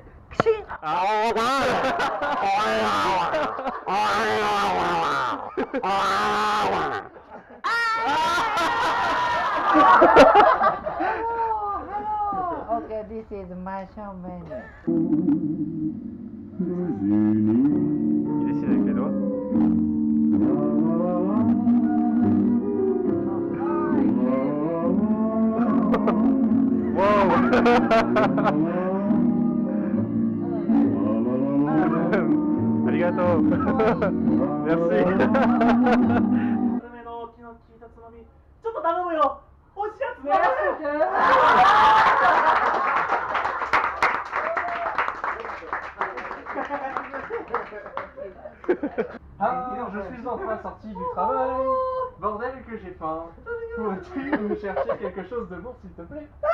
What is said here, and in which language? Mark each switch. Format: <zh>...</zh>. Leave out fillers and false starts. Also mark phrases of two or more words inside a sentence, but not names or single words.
<en>Okay, this is my show menu.</en> <fr>Il dessine avec les doigts.</fr> <ja>Arigato.</ja> <fr>Merci.</fr> <ja>ちょっと頼むよ。おいしいやつね。</ja> <fr>Alors, je suis enfin sorti du travail. Bordel que j'ai faim. Pourrais-tu me chercher quelque chose de bon s'il te plaît?</fr>